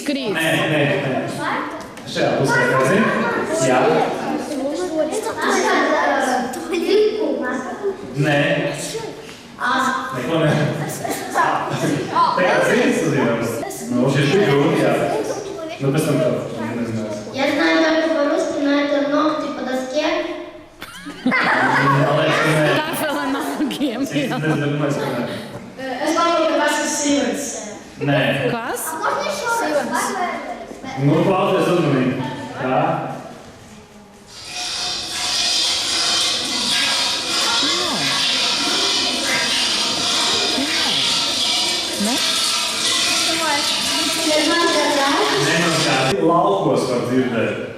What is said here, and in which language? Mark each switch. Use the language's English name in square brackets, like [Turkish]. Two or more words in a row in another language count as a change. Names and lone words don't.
[Latvian] Nē. Šajā pusē, kā zini? Jā. Nē. Neko ne. Tagad zini, zinās. Šis bija grūti, jā. Pēc tam to. [Russian] Я знаю только по-русски, но это ногти по доске. [Latvian] Tā vēl ar nogiem. Es domāju, ka nē. Es domāju, ka tas ir sīvens. Nē. Kas? Nu, klausies uzmanīgi. Tā. Laukos var dzirdēt.